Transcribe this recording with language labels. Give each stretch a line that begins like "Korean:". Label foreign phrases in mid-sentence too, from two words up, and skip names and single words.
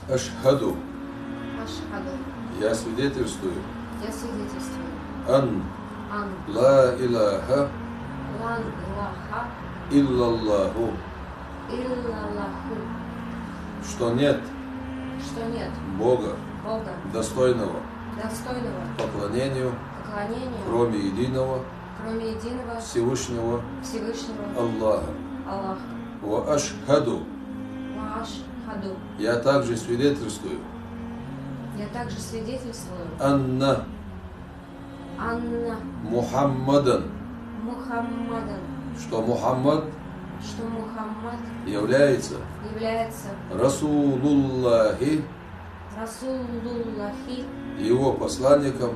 Arabic: Ашхаду. Ашхаду.
Russian: Я свидетельствую. Я свидетельствую.
Arabic: Ан. Ан. لا إله. لا إله. Иллаллаху. Иллаллаху.
Russian: Что нет. Что нет. Бога. Бога. Достойного. Достойного. Поклонению. Поклонению. Кроме единого. Кроме единого. Всевышнего. Всевышнего. Аллаха. Аллаха.
Arabic: وأشهد. Ашхаду.
Russian: Я также свидетельствую. Я также свидетельствую.
Arabic: Анна. Анна. Мухаммадан. Мухаммадан.
Russian: Что Мухаммад Что Мухаммад является является
Arabic: Расулуллахи, Расулуллахи,
Russian: его посланником